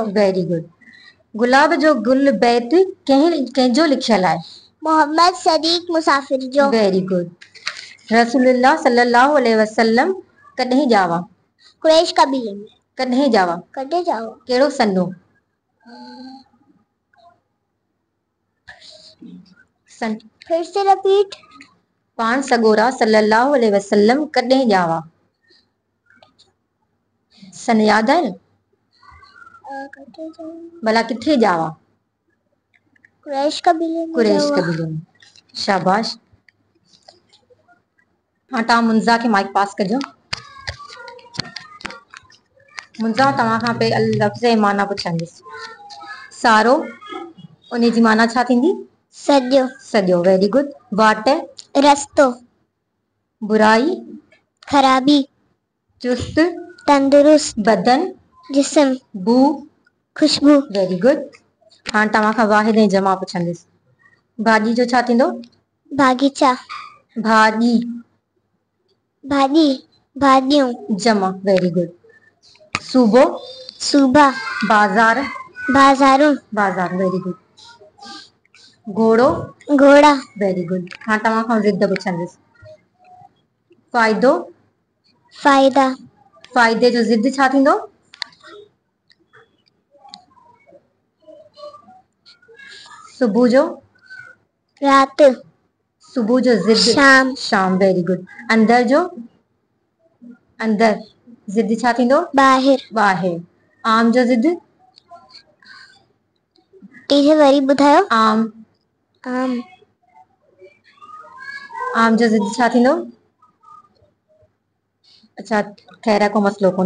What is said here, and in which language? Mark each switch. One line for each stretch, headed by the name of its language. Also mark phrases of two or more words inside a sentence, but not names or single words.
English: Very good.
Sindhi: गुलाब जो गुल बैत कंहिंजो लिखियल आहे? मोहम्मद सदीक मुसाफिर जो।
English: Very good.
Sindhi: रसूलुल्लाह
Arabic: صلى الله عليه وسلم
Sindhi: कॾहिं ॼावा? कुरैश कबीले में। कॾहिं ॼावा? कॾहिं जाओ? कहिड़ो सनो? सन।
Hindi: फिर से रिपीट।
Sindhi: पाण सगोरा
Arabic: صلى الله عليه وسلم
Sindhi: कॾहिं ॼावा? सन याद आहे न? भला किथे ॼावा? कुरैश कबीले में। कुरैश कबीले में। शाबाश। हाँ, तव्हां मुंज़ा खे माइक पास कजो। मुंज़ा तव्हां खां पे लफ़्ज़ ऐं माना पुछंदसि। सारो, उन जी माना छा थींदी? सॼो। सॼो।
English: very good.
Sindhi: वाट। रस्तो। बुराई। खराबी। चुस्त। तंदुरुस्त। बदन। जिस्म। बू। खुशबू।
English: Very good.
Sindhi: हाणे तव्हां खां वाहिद ऐं जमा पुछंदसि। भाॼी जो छा थींदो? बागीचा। भाॼी। भाॼी। भाॼियूं। जमा।
English: very good.
Sindhi: सूबो। सूबा। बाज़ार। बाज़ारूं। बाज़ार।
English: very good.
Sindhi: घोड़ो। घोड़ा।
English: Very good.
Sindhi: हाणे तव्हां खां ज़िद पुछंदसि। फ़ाइदो। फ़ाइदा। फ़ाइदे जो ज़िद छा थींदो? सुबुह जो। रात। सुबुह जो ज़िद? शाम। शाम।
English: very good.
Sindhi: अंदर जो? अंदर। ज़िद छा थींदो? ॿाहिरि। ॿाहिरि। आम जो ज़िद? टीचर वरी ॿुधायो। आम। आम। आम जो ज़िद छा थींदो? अच्छा, खैर को मसलो कोन्हे।